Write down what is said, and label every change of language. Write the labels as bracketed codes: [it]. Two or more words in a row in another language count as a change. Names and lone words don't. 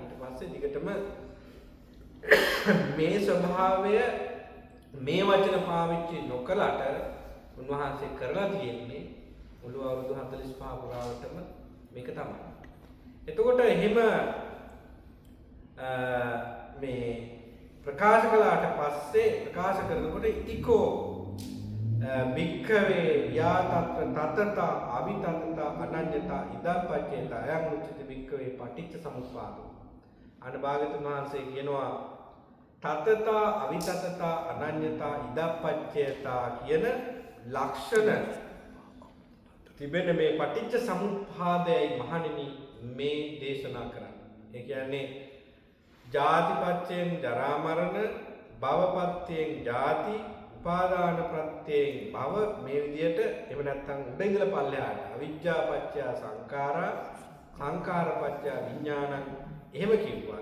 [si] ඊට පස්සේ දිගටම මේ ස්වභාවය මේ වචන පාවිච්චි නොකලට උන්වහන්සේ කරලා තියෙන්නේ මුළු අවුරුදු 45 පුරාවටම මේක තමයි. එතකොට එහෙම මේ ප්‍රකාශ කළාට පස්සේ ප්‍රකාශ කරනකොට [pi] ඉතිකෝ භික්ඛවේ යාතත්‍ර තතත අවිතතත අනඤ්ඤතා ඉදප්පච්චේත අයං උච්චති භික්ඛවේ පටිච්ච සමුප්පාදෝ. [si] අන භාගතුන් වහන්සේ කියනවා [pi] තතත අවිතතත අනඤ්ඤතා ඉදප්පච්චේතා [si] කියන ලක්ෂණ තිබෙන මේ පටිච්ච සමුප්පාදයයි මහණෙනි මේ දේශනා කරන්නේ. ඒ කියන්නේ ජාතිපත්‍යයෙන් ජරා මරණ, භවපත්‍යයෙන් ජාති, උපාදාන ප්‍රත්‍යයෙන් භව, මේ විදියට එහෙම නැත්නම් උඩ ඉඳලා පල්ලෙහාට [pi] අවිජ්ජා පත්‍ය සංඛාරා, සංඛාර පත්‍ය විඥානං [si] එහෙම කිව්වා.